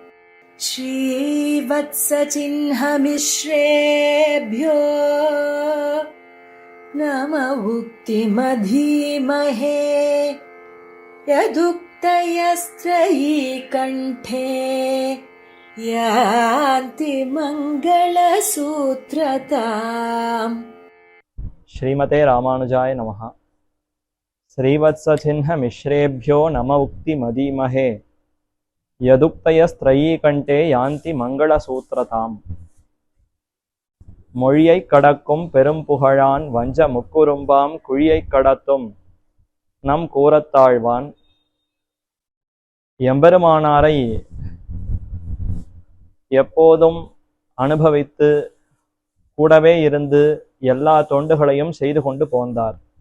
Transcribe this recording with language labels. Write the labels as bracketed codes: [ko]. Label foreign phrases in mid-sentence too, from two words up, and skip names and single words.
[sa] श्रीवत्सचिह्नमिश्रेभ्यो नम उक्तिमधीमहे यदुक्तयस्त्रयी कण्ठे यान्ति मङ्गलसूत्रताम्। श्रीमते रामानुजाय नमः। श्रीवत्सचिह्नमिश्रेभ्यो नम उक्तिमधीमहे यदुक्तयस्त्रयी कण्ठे यान्ति मङ्गलसूत्रताम्। [ta] மொழியைக் கடக்கும் பெரும் புகழான் வஞ்ச முக்குறும்பாம் குழியைக் கடத்தும் நம் கூறத்தாழ்வான். எம்பெருமானாரை எப்போதும் அனுபவித்து கூடவே இருந்து எல்லா தொண்டுகளையும் செய்து கொண்டு போந்தார்.